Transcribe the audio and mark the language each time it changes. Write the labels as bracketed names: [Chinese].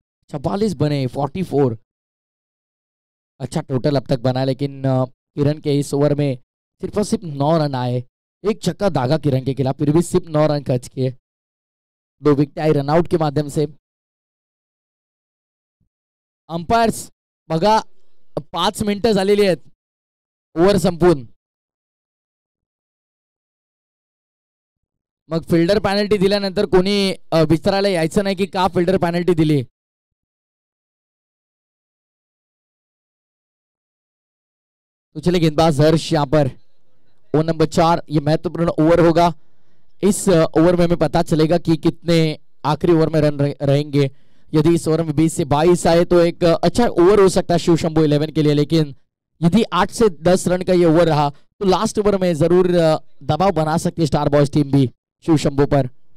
[Hindi] चवालीस बने, 44। अच्छा टोटल अब तक बना, लेकिन किरण के इस ओवर में सिर्फ और सिर्फ 9 रन आए। एक छक्का दागा किरण के खिलाफ, फिर भी सिर्फ 9 रन खर्च किए। 2 विकेट आई रनआउट के माध्यम से। [Marathi] अंपायर्स बघा 5 मिनिटं झालेली आहेत ओव्हर संपून। मग फिल्डर पॅनल्टी दिल्यानंतर कोणी विचारायला यायचं नाही की का फिल्डर पॅनल्टी दिली। [Hindi] तो चलिए गेंदबाज हर्ष यहाँ पर ओवर नंबर 4। ये महत्वपूर्ण ओवर होगा। इस ओवर में हमें पता चलेगा कि कितने आखिरी ओवर में रन रहेंगे। यदि इस ओवर में 20 से 22 आए तो एक अच्छा ओवर हो सकता है शिव शंभू 11 के लिए, लेकिन यदि 8 से 10 रन का ये ओवर रहा तो लास्ट ओवर में जरूर दबाव बना सकती है स्टार बॉयज टीम भी शिव शंभू पर।